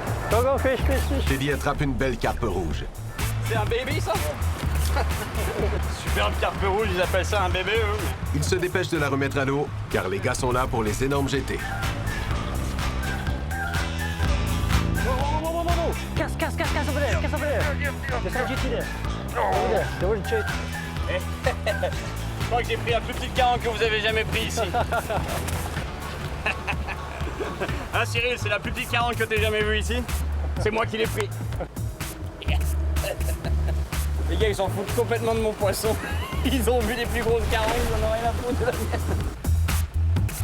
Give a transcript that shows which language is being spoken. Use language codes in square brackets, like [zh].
[en] Go, go, fish, fish, fish. [fr] Teddy attrape une belle carpe rouge. C'est un baby, ça? Superbe carpe rouge, ils appellent ça un bébé, eux. Il se dépêche de la remettre à l'eau, car les gars sont là pour les énormes jetés. [en] Casse over there, casse over there. There's no GT there. Over there, there was a jet. [fr] Je crois que j'ai pris la plus petite carangue que vous avez jamais pris ici. Hein, Cyril, c'est la plus petite carangue que t'aies jamais vue ici? C'est moi qui l'ai pris. Les gars, ils s'en foutent complètement de mon poisson. Ils ont vu les plus grosses carangues, ils en ont rien à foutre de la mienne.